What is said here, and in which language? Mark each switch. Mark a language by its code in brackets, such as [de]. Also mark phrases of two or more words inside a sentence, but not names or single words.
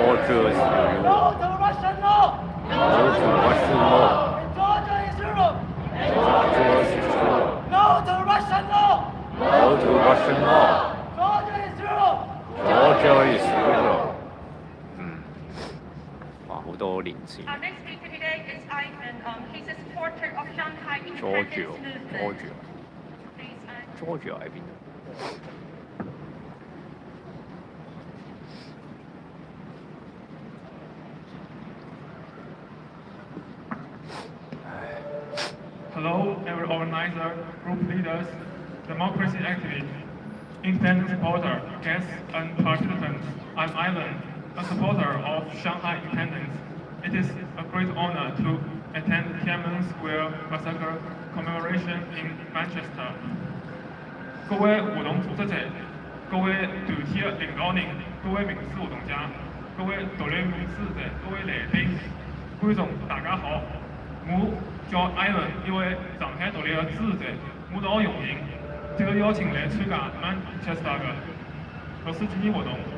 [en] Georgia is Europe. No to Russian law. No to Russian law. Georgia is Europe. Georgia is Europe. No to Russian law. No to Russian law. Georgia is Europe. Georgia is Europe. [yue] 哇，好多年前。 [en] Our next speaker today is Ivan. He's a supporter of Shanghai Georgia, independence movement. Georgia, Please, Ivan. [yue] Georgia 喺邊啊？ [en] Hello, every organizer, group leaders, democracy activists, independent supporter, guests, and participants. I'm Ivan, a supporter of Shanghai independence. It is a great honor to attend Tiananmen Square Massacre Commemoration in Manchester. [yue] 各位活動組織者、各位團體嘅領導人、各位民主活動家、各位獨立民主者、各位來賓、觀眾，大家好。我叫 Ivan， 一位上海獨立嘅支持者，我好榮幸接到邀請嚟參加Manchester嘅六四紀念活動。